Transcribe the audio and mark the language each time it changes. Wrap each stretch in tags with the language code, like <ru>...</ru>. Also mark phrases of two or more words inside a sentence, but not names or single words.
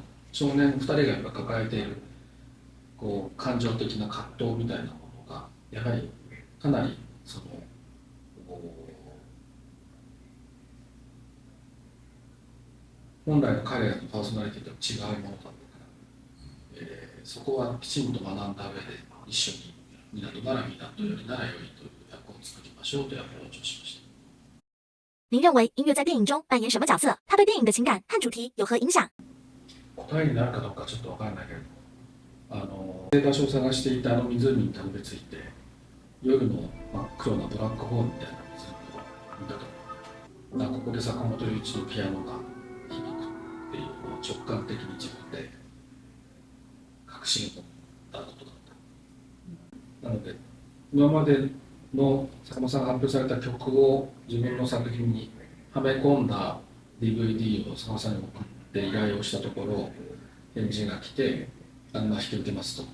<ja>少年2人がやっぱ抱えている感情的な葛藤みたいなものがやはりかなり本来の彼らのパーソナリティと違うものだったから、そこはきちんと学んだ上で一緒に港なら港よりならよりという役を作りましょうというアプローチをしました。</ja> <zh>您认为音乐在电影中扮演什么角色？它对电影的情感和主题有何影响？</zh> <ja>答えになるかどうかちょっと分からないけれど、場所を探していた湖にたどり着いて夜の真っ黒なブラックホールみたいな湖を見たと。ここで坂本龍一のピアノが響くっていうのを直感的に自分で確信を持ったことだった。なので今までの坂本さんが発表された曲を自分の作品にはめ込んだ DVD を坂本さんに送って依頼をしたところ、返事が来て引き受けますと。</ja>